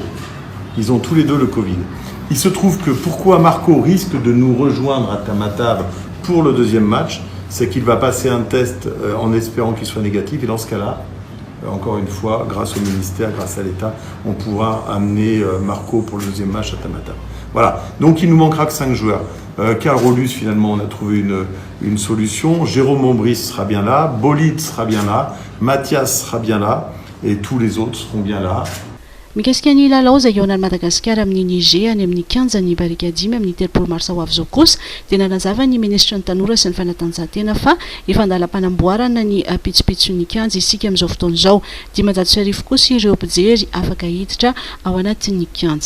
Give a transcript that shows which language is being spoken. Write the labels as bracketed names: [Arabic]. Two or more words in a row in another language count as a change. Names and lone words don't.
[French] Ils ont tous les deux le Covid. Il se trouve que pourquoi Marco risque de nous rejoindre à Tamatave pour le deuxième match, c'est qu'il va passer un test en espérant qu'il soit négatif, et dans ce cas-là, encore une fois, grâce au ministère, grâce à l'État, on pourra amener Marco pour le deuxième match à Tamatave. Voilà, donc il nous manquera que 5 joueurs. Karl Rolus, finalement, on a trouvé une solution. Jérôme Mombris sera bien là, Bolide sera bien là, Mathias sera bien là, et tous les autres seront bien là. [Malagasy] mikasika ny lalao izay eo an'ny Madagasikara amin'ny Niger any amin'ny kianjany barikadimy amin'ny 3 mars ho avy zao kosa dia nanazava ny ministra ny tanora sy ny fanatanjahantena fa efa andalam-panamboarana ny pitsopitson'ny kianja isika amin'izao fotoana izao 500 kosa ireo mpijery afaka hiditra ao anatin'ny kianja.